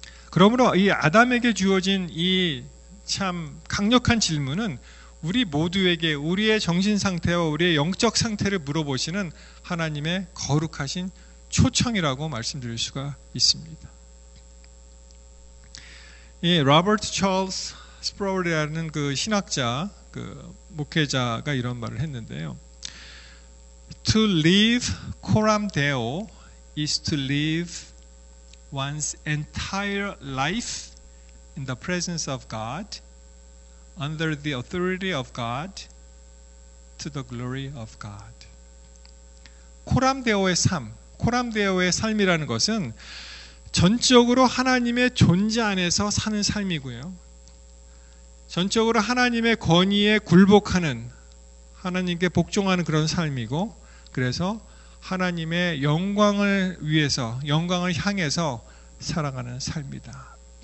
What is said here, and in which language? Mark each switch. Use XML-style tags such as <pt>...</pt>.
<ko>그러므로 이 아담에게 주어진 이 참 강력한 질문은 우리 모두에게 우리의 정신 상태와 우리의 영적 상태를 물어보시는 하나님의 거룩하신 초청이라고 말씀드릴 수가 있습니다. 이 로버트 찰스 스프라울이라는 그 신학자, 그 목회자가 이런 말을 했는데요.</ko> <en>To live coram deo is to live one's entire life in the presence of God, under the authority of God, to the glory of God.</en> <ko>코람데오의 삶, 코람데오의 삶이라는 것은 전적으로 하나님의 존재 안에서 사는 삶이고요. 전적으로 하나님의 권위에 굴복하는, 하나님께 복종하는 그런 삶이고, 그래서 하나님의 영광을 위해서, 영광을 향해서 살아가는 삶이다.</ko>